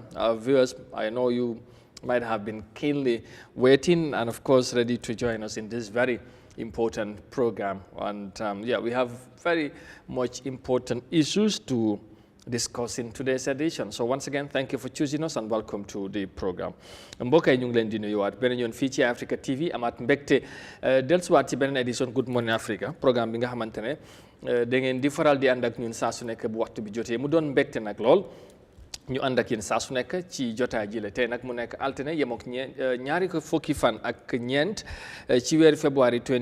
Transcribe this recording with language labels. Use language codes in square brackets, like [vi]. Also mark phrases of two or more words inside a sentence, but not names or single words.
[en] Our viewers, I know you might have been keenly waiting and, of course, ready to join us in this very important program. And yeah, we have very much important issues to discuss in today's edition. So once again, thank you for choosing us and welcome to the program. [wo] mbokk yi ñu ngi leen di nuyuwaat beneen yoon fii ci Africa TV amaat mbégte dellusiwaat ci beneen édition Good Morning Africa programme bi nga xamante ne da ngeen di faral di ànd ak ñun saa su nekk bu waxtu bi jotee mu doon mbégte nag lool ñu ànd ak yéen saa su nekk ci jotaay ji la tey nag mu nekk altine yem ak ñaari ko fukki fan ak ñeent ci weeru février